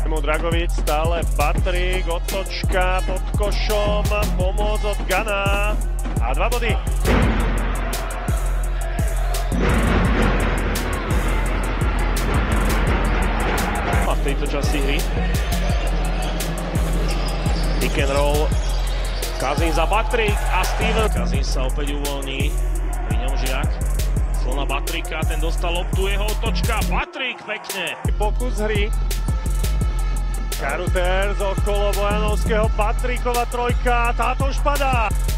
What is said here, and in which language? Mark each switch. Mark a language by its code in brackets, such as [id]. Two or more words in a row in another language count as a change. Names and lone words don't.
[sk] Dragovič stále, Patrik, otočka pod košom, pomoc od Gana a 2 body. A v tejto časti hry [en] pick and roll, [sk] Cousins a Patrik a Steven. Cousins sa opäť uvoľní, pri ňom Žiak. Na Patrika, ten dostal loptu, jeho otočka, Patrik pekne. Pokus hry. Karuter z okolo Bojanovského, Patrikova trojka, táto už padá.